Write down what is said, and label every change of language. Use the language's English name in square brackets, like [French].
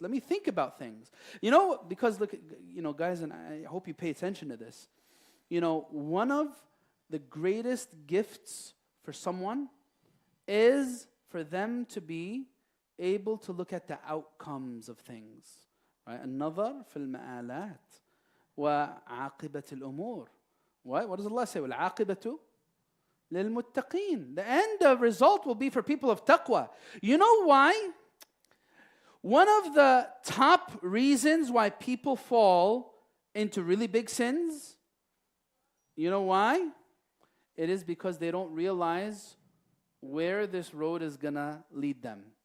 [English] Let me think about things. Because look, guys, and I hope you pay attention to this. One of the greatest gifts for someone is for them to be able to look at the outcomes of things. Right? [Arabic] النظر في المآلات وعاقبة الأمور. [English] What does Allah say? [Arabic] والعاقبة للمتقين. [English] The end of result will be for people of taqwa. You know why? One of the top reasons why people fall into really big sins, you know why? It is because they don't realize where this road is going to lead them.